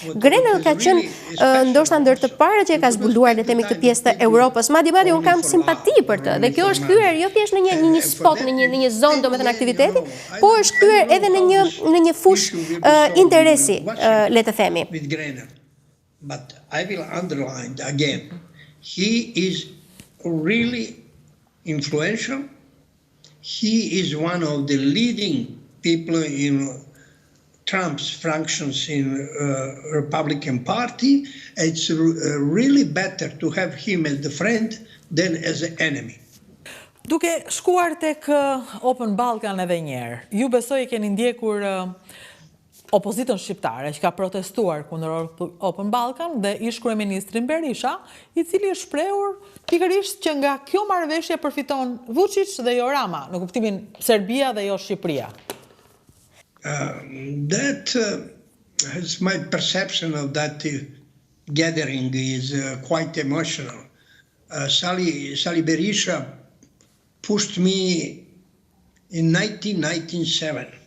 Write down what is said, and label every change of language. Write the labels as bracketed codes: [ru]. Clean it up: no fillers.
[sq] Grenell ka qenë ndoshta ndër të parët që e ka zbuluar le të themi këtë pjesë të Europës. Madje unë kam simpati për të, dhe kjo është kthyer jo thjesht në një spot, në një zonë domethënë aktiviteti, por është edhe në një fush interesi, le të themi. [en] But I will underline again, he is really influential. He is one of the leading people in Trump's functions in Republican Party. It's really better to have him as the friend than as an enemy. [sq] Duke shkuar tek Open Balkan edhe njerë, ju besoj keni ndjekur opozitën shqiptare që ka protestuar kundër Open Balkan dhe ish kryeministrin Berisha, i cili është shprehur pikërisht që nga kjo marrëveshje përfiton Vučić dhe jo Rama, në kuptimin Serbia dhe jo Shqipëria. [en] That is my perception of that gathering is quite emotional. Sali Berisha pushed me in 1997.